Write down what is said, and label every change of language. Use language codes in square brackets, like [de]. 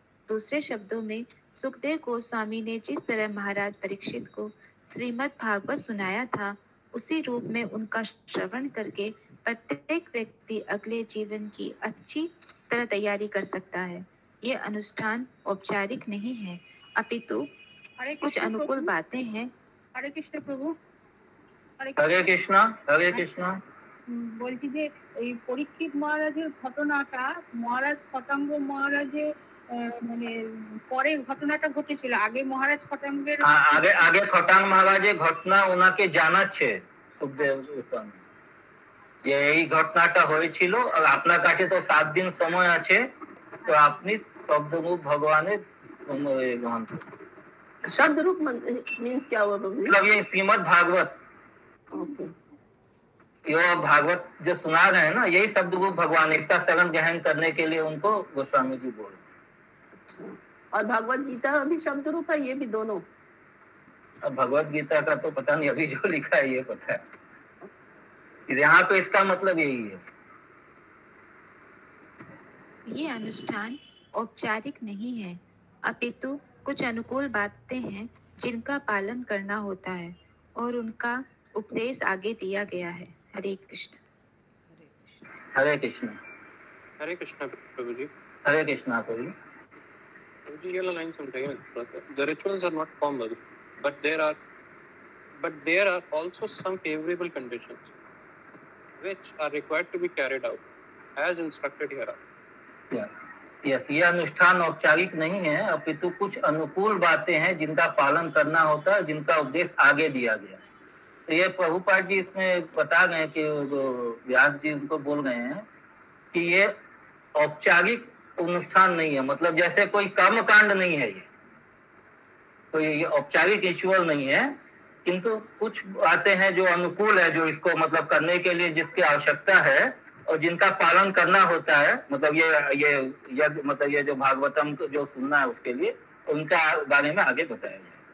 [hi] दूसरे शब्दों में सुखदेव गोस्वामी ने जिस तरह महाराज परीक्षित को श्रीमद् भागवत सुनाया था, उसी रूप में उनका श्रवण करके प्रत्येक व्यक्ति अगले जीवन की अच्छी तरह तैयारी कर सकता है। ये अनुष्ठान औपचारिक नहीं है, अपितु कुछ अनुकूल बातें हैं। हरे कृष्ण प्रभु। हरे कृष्णा। हरे कृष्णा। [bn] বলছি যে এই পরীক্ষিত মহারাজের ঘটনাটা মহারাজ খটাঙ্গ মহারাজের মানে পরে ঘটনাটা ঘটেছিল, আগে মহারাজ খটাঙ্গের আগে খটাঙ্গ মহারাজের ঘটনা ওনাকে জানাচ্ছে সুখদেব গোস্বামী, যে এই ঘটনাটা হয়েছিল আর আপনার কাছে তো 7 দিন সময় আছে, তো আপনি শব্দরূপ ভগবানের গ্রহণ করুন। [hi] शब्द रूप मीन्स क्या हुआ प्रभु? मतलब ये श्रीमद् भागवत, ये भागवत जो सुना रहे हैं ना, यही शब्द रूप भगवान, इसका शरण ग्रहण करने के लिए उनको गोस्वामी जी बोल। और भगवत गीता भी शब्द रूप है, ये भी दोनों? अब भगवत गीता का तो पता नहीं, अभी जो लिखा है ये पता है। यहाँ तो इसका मतलब यही है। ये अनुष्ठान औपचारिक नहीं है, अपितु कुछ अनुकूल बातें हैं जिनका पालन करना होता है और उनका उपदेश आगे दिया गया है। हरे कृष्ण। हरे Krishna. [en] Hare Krishna, Prabhuji. [hi] Hare Krishna Prabhu. [en] Prabhuji, here are lines something. The rituals are not formal, but there are also some favorable conditions which are required to be carried out as instructed hereafter. [hi] Yes, ये अनुष्ठान औपचारिक नहीं है, अपितु कुछ अनुकूल बातें हैं जिनका पालन करना होता है, जिनका उपदेश आगे दिया गया है। तो ये प्रभुपाद जी इसमें बता गए कि व्यास जी उनको बोल गए हैं कि ये औपचारिक अनुष्ठान नहीं है, मतलब जैसे कोई कर्म कांड नहीं है, ये कोई ये औपचारिक रिचुअल नहीं है, किंतु कुछ बातें हैं जो अनुकूल है, जो इसको मतलब करने के लिए जिसकी आवश्यकता है और जिनका पालन करना होता है, मतलब ये मतलब ये जो भागवतम जो सुनना है उसके लिए उनका बारे में आगे बताया जाए।